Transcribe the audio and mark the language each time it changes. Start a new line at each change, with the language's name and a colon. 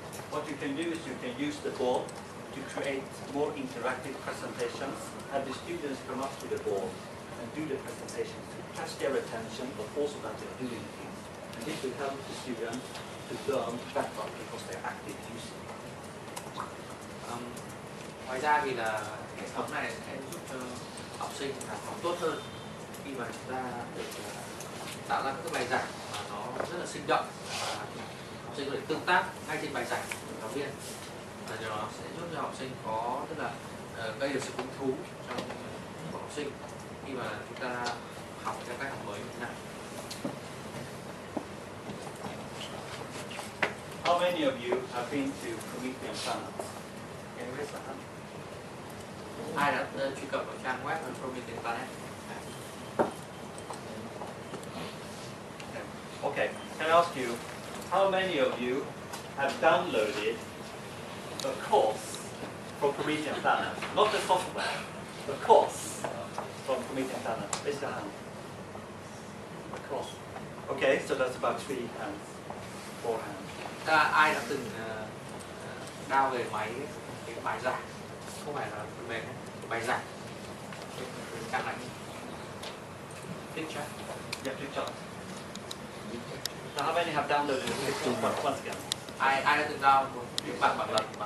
English: What you can do is you can use the board to create more interactive presentations, have the students come up to the board and do the presentations to catch their attention, but also that they're doing things. And this will help the students to learn better because they're active using it.
Vietnamese: Ngoài ra thì là hệ thống này sẽ giúp cho học sinh làm học tốt hơn khi mà chúng ta được tạo ra các bài giảng mà nó rất là sinh động và học sinh có thể tương tác ngay trên bài giảng của giáo viên, và điều đó sẽ giúp cho học sinh có tức là gây được sự hứng thú trong của học sinh khi mà chúng ta học theo cách học mới như thế này.
English: How many of you have been to Promethean Planet? Can you raise your hand?
Vietnamese: Ai đã truy cập vào trang web Promethean Planet?
English: Okay, can I ask you, how many of you have downloaded a course from Promethean Planet? Not the software, a course from Promethean Planet. Raise your hand. A course. Okay, so that's about 3 hands, 4 hands.
Vietnamese: Ai đã từng download về máy cái bài giảng, không phải là phần mềm, bài giảng cái trang này.
English: Picture. Yeah, picture. So how many have downloaded the picture once again?
Vietnamese: Ai đã từng download một bản lần